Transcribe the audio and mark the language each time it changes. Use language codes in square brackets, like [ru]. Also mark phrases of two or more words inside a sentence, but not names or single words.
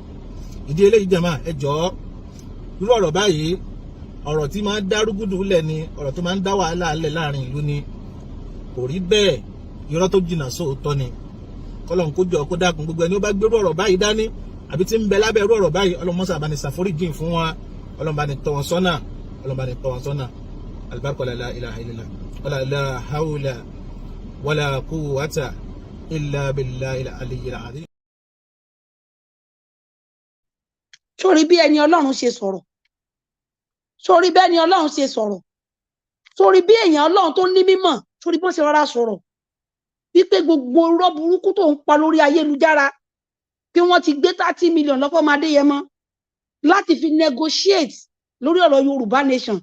[yo] Ìdí eléyìí jàmáà, ẹ jọ̀ọ́, irú ọ̀rọ̀ báyìí, ọ̀rọ̀ tí máa ń dá rúgúdù lẹ̀ ni, ọ̀rọ̀ tó máa ń dá wàhálà lẹ̀ láàrin ìlú ni. Kò rí bẹ́ẹ̀, irọ́ tó jìnnà sóòótọ́ ni. Kọ́lọ́hun kó jọ̀ọ́ kó dákun gbogbo ẹni ó bá gbérú ọ̀rọ̀ báyìí dání àbí tí ń bẹ lábẹ́ irú ọ̀rọ̀ báyìí, Ọlọ́run mọ́sà bá ní ṣàforíjìn fún wa, Ọlọ́run bá ní tọ́ wọn sọ́nà, Ọlọ́run bá ní tọ́ wọn sọ́nà. [ar] البركة لا إله إلا الله ولا حول ولا قوة إلا بالله العلي العظيم. [yo] Sórí bí ẹni Ọlọ́run ṣe sọ̀rọ̀, sórí bí ẹni Ọlọ́run ṣe sọ̀rọ̀, sórí bí èèyàn Ọlọ́run tó ní mímọ̀, sórí bọ́n ṣe rọra sọ̀rọ̀ wípé gbogbo irọ́ burúkú tó ń pa lórí ayélujára, pé wọ́n ti gbé 30 million lọ́fọ́ Adéyẹmọ láti fi negotiate lórí ọ̀rọ̀ Yorùbá nation.